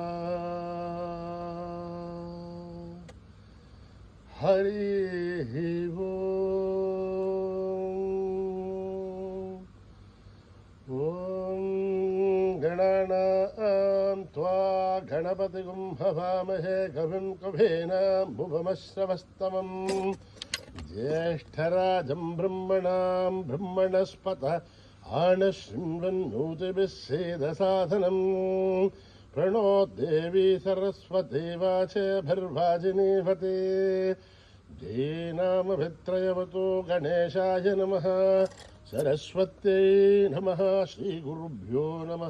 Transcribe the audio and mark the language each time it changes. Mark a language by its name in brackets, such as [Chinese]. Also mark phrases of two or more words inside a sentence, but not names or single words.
[Sanskrit] హరి ఓం గణానాం త్వా గణపతిగుం హవామహే కవిం కవీనాముపమశ్రవస్తమం జ్యేష్ఠరాజం బ్రహ్మణాం బ్రహ్మణస్పత ఆనశృण्वन्नोतिभिः सेदसाधनं प्रणो देवी सरस्वती वाचभिर्वाजिनीवते धीनामभित्रयवतो गणेशाय नमः. सरस्वत्यै नमः. श्रीगुरुभ्यो नमः.